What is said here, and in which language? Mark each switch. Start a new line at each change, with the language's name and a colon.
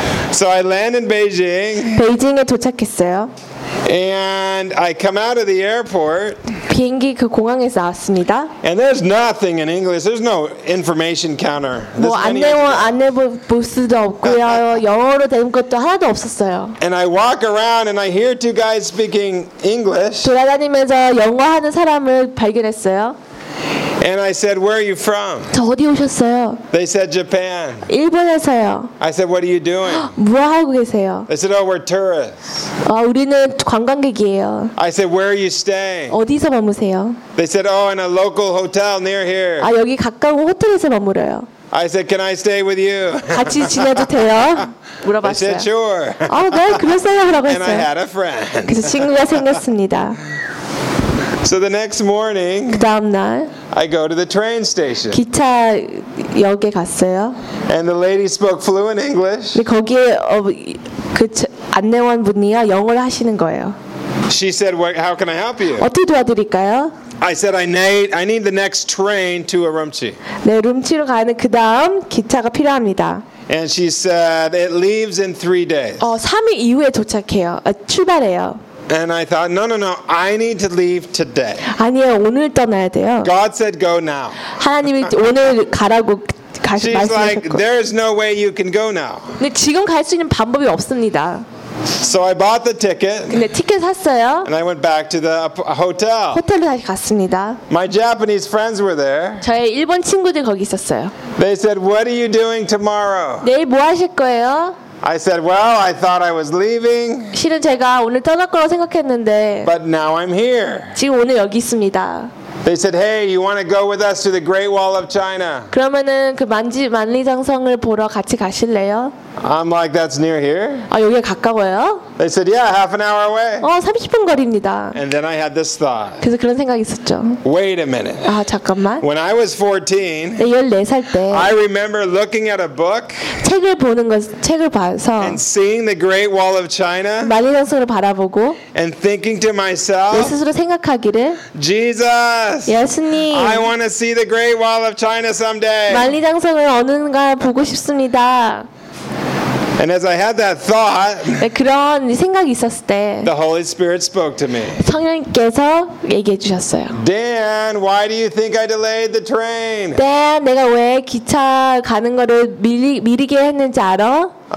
English: So I land in Beijing.
Korean: 베이징에 도착했어요.
English: And I come out of the airport.
Korean: 비행기 그 공항에서 왔습니다.
English: And there's nothing in English. There's no information counter.
Korean: 뭐 안내 부스도 없고요. 영어로 된 것도 하나도 없었어요.
English: And I walk around and I hear two guys speaking English.
Korean: 돌아다니면서 영어 하는 사람을 발견했어요.
English: And I said, where are you from?
Korean: 저 어디 오셨어요?
English: They said, Japan.
Korean: 일본에서요.
English: I said, what are you doing?
Korean: 뭐 하고 계세요?
English: They said, oh, we're tourists.
Korean: 아, 우리는 관광객이에요.
English: I said, where are you staying?
Korean: 어디서 머무세요?
English: They said, oh, in a local hotel near here.
Korean: 아, 여기 가까운 호텔에서 머물어요.
English: I said, can I stay with you?
Korean: 같이 지내도 돼요? 물어봤어요.
English: I said, sure.
Korean: 아, 네, 그랬어요. 라고 했어요.
English: And I had a friend.
Korean: 그래서 친구가 생겼습니다.
English: So the next morning,
Korean: 그 다음 날,
English: I go to the train station.
Korean: 기차역에 갔어요.
English: And the lady spoke fluent English.
Korean: 근데 거기에 그 안내원분이요, 영어를 하시는 거예요.
English: She said, "What? How can I help you?"
Korean: 어떻게 도와드릴까요?
English: I said, "I need the next train to Urumqi."
Korean: 네, 룸치로 가는 그 다음 기차가 필요합니다.
English: And she said, "It leaves in 3 days."
Korean: 3일 이후에 도착해요. 출발해요.
English: And I thought, no, I need to leave today.
Korean: 아니요, 오늘 떠나야 돼요.
English: God said, "Go now."
Korean: 하나님이 오늘 가라고 말씀하셨고.
English: She's like, "There is no way you can go now."
Korean: 근데 지금 갈 수 있는 방법이 없습니다.
English: So I bought the ticket.
Korean: 근데 티켓 샀어요.
English: And I went back to the hotel.
Korean: 호텔로 다시 갔습니다.
English: My Japanese friends were there.
Korean: 저의 일본 친구들 거기 있었어요.
English: They said, "What are you doing tomorrow?"
Korean: 내일 뭐 하실 거예요?
English: I said, "Well, I thought I was leaving."
Korean: 실은 제가 오늘 떠날 거라고 생각했는데.
English: But now I'm here.
Korean: 지금 오늘 여기 있습니다.
English: They said, "Hey, you want to go with us to the Great Wall of China?"
Korean: 그러면은 그 만리장성을 보러 같이 가실래요?
English: I'm like, "That's near here."
Korean: 아, 여기 가까워요?
English: They said, "Yeah, half an hour away."
Korean: 30분 거리입니다.
English: And then I had this thought.
Korean: 그래서 그런 생각이 있었죠.
English: Wait a minute.
Korean: 아, 잠깐만.
English: When I was 14,
Korean: 네, 14살 때,
English: I remember looking at a book.
Korean: 책을 보는 것, 책을 봐서.
English: And seeing the Great Wall of China.
Korean: 만리장성을 바라보고.
English: And thinking to myself.
Korean: 내 스스로 생각하기를.
English: Jesus.
Korean: 예수님.
English: I want to see the Great Wall of China someday.
Korean: 만리장성을 어느가 보고 싶습니다.
English: And as I had that thought,
Korean: 네, 그런 생각이 있었을 때,
English: the Holy Spirit spoke to me.
Korean: 성령께서 얘기해 주셨어요.
English: Dan, why do you think I delayed the train?
Korean: Dan, 내가 왜 기차 가는 거를 미리게 했는지 알아?